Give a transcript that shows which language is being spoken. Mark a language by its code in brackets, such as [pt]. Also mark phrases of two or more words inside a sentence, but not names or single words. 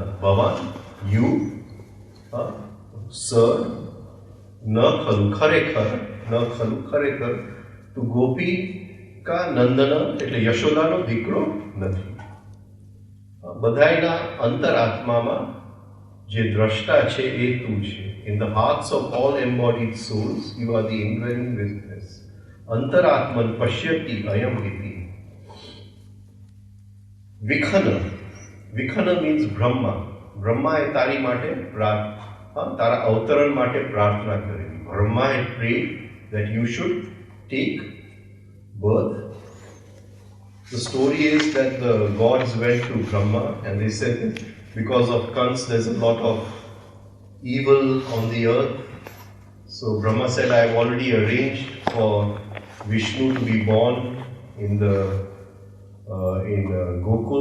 [en] Bhavan, you, sir, [sa] न खलु, खरेखर, न खलु, खरेखर, तो गोपी का नन्दन, [gu] એટલે યશોદાનો દીકરો નથી. બધાયના અંતરાત્મામાં જે દ્રષ્ટા છે એ તું છે. [en] In the hearts of all embodied souls, you are the indwelling witness. [sa] अन्तरात्मन् पश्यति अयम् इति. [en] Vikhana means Brahma. [gu] Brahma એ તારી માટે તારા અવતરણ માટે પ્રાર્થના કરેલી. [en] Brahma had prayed that you should take birth. The story is that the gods went to Brahma and they said that because of Kans there's a lot of evil on the earth. So Brahma said, I have already arranged for Vishnu to be born in Gokul.